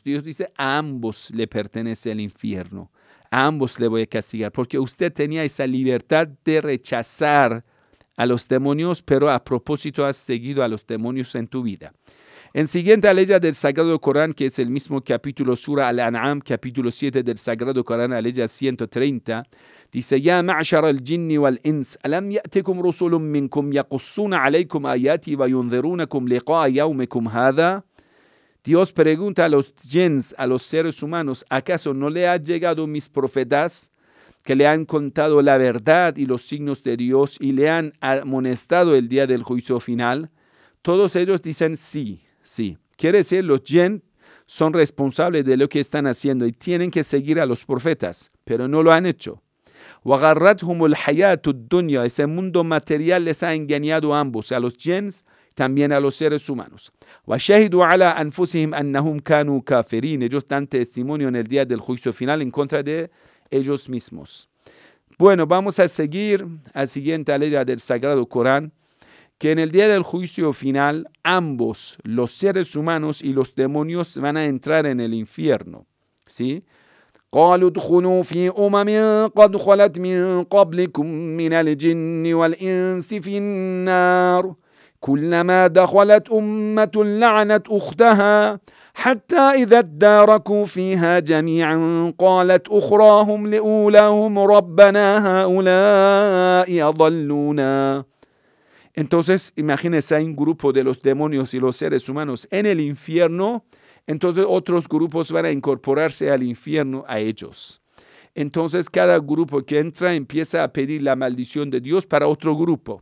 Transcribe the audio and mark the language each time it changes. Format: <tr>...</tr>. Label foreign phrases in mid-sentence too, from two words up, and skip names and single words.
<es>Dios dice, a ambos le pertenece el infierno. A ambos le voy a castigar, porque usted tenía esa libertad de rechazar a los demonios, pero a propósito has seguido a los demonios en tu vida. En siguiente aleya del Sagrado Corán, que es el mismo capítulo Sura Al-An'am, capítulo 7 del Sagrado Corán, aleya 130, dice,</es> <ar>يا معشر الجن والإنس، ألم يأتكم رسل منكم يقصون عليكم آياتي وينذرونكم لقاء يومكم هذا.</ar> <es>Dios pregunta a los jins, a los seres humanos, ¿acaso no le han llegado mis profetas que le han contado la verdad y los signos de Dios y le han amonestado el día del juicio final? Todos ellos dicen sí, sí. Quiere decir, los jinn son responsables de lo que están haciendo y tienen que seguir a los profetas, pero no lo han hecho.</es> <ar>وَغَرَّتْهُمُ الْحَيَاةُ الدُّنْيَا.</ar> <es>Ese mundo material les ha engañado a ambos, a los jinns, también a los seres humanos.</es> <ar>وَشَهِدُوا عَلَىٰ أَنفُسِهِمْ أَنَّهُمْ كَانُوا كَافِرِينَ.</ar> <es>Ellos dan testimonio en el día del juicio final en contra de ellos mismos. Bueno, vamos a seguir al siguiente aleya del Sagrado Corán, que en el día del juicio final, ambos, los seres humanos y los demonios, van a entrar en el infierno. ¿Sí?</es> <ar>قالوا ادخلوا في قد خلت من قبلكم من الجن والإنس في النار كلما دخلت لعنت أختها حتى إذا اداركوا فيها جميعا قالت أخراهم لأولاهم ربنا هؤلاء أضلونا.</ar> <es>Entonces, imagínense, hay un grupo de los demonios y los seres humanos en el infierno. Entonces otros grupos van a incorporarse al infierno a ellos. Entonces cada grupo que entra empieza a pedir la maldición de Dios para otro grupo.</es>